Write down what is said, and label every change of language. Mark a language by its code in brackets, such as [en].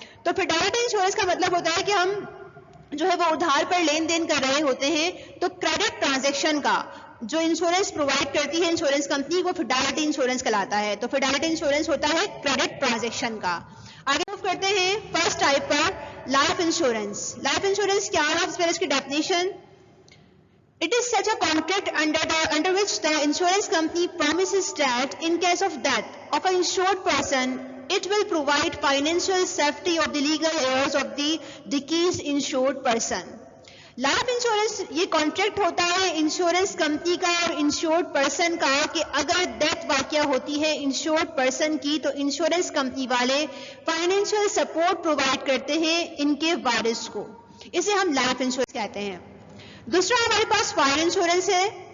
[ur] تو fidelity insurance کا مطلب ہوتا ہے کہ ہم جو ہے وہ ادھار پر لین دین کر رہے ہوتے ہیں, تو کریڈٹ ٹرانزیکشن کا جو انشورنس پرووائڈ کرتی ہے انشورنس کمپنی, وہ فیڈیلٹی انشورنس کہلاتا ہے. تو فیڈیلٹی انشورنس ہوتا ہے کریڈٹ ٹرانزیکشن کا. آگے موو کرتے ہیں فرسٹ ٹائپ پر, لائف انشورنس. لائف انشورنس کیا ہے, اس کی definition. [en] It is such a contract under which the insurance company promises that in case of death of an insured person, it will provide financial safety of the legal heirs of the deceased insured person. [ur] Life insurance یہ contract ہوتا ہے insurance company کا اور ensured person کا, کہ اگر death واقعہ ہوتی ہے انشورڈ پرسن کی, تو انشورنس کمپنی والے فائنینشیل سپورٹ پرووائڈ کرتے ہیں ان کے وارث کو. اسے ہم لائف انشورنس کہتے ہیں. دوسرا ہمارے پاس فائر انشورنس ہے.